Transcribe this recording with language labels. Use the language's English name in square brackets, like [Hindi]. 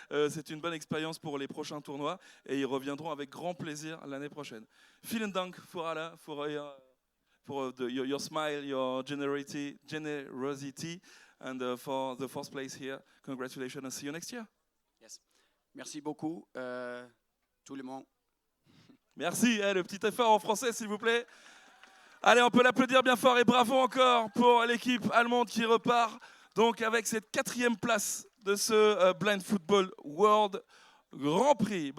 [French] C'est une bonne expérience pour les prochains tournois et ils reviendront avec grand plaisir l'année prochaine. [German] Vielen Dank [English] for your smile, your generosity, and for the 4th place here. Congratulations and see you next year. [French] Yes, merci beaucoup, tout le monde. Merci, le petit effort en français s'il vous plaît. Allez, on peut l'applaudir bien fort et bravo encore pour l'équipe allemande qui repart donc avec cette 4e place de ce Blind Football World Grand Prix.